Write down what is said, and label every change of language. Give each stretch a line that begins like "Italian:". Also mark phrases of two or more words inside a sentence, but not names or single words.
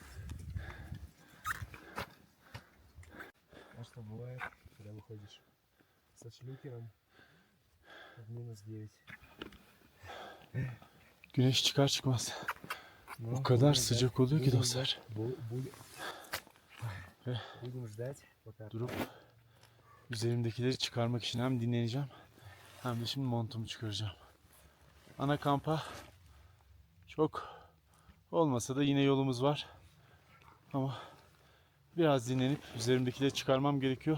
Russian: А что бывает, когда выходишь со шлюкером в -9?
Turkish: Güneş çıkar çıkmaz. O kadar sıcak oluyor ki dostlar.
Russian: Будем ждать, пока...
Turkish: Durup üzerimdekileri çıkarmak için hem dinleneceğim hem de şimdi montumu çıkaracağım. Ana kampa çok olmasa da yine yolumuz var. Ama biraz dinlenip üzerimdekileri çıkarmam gerekiyor.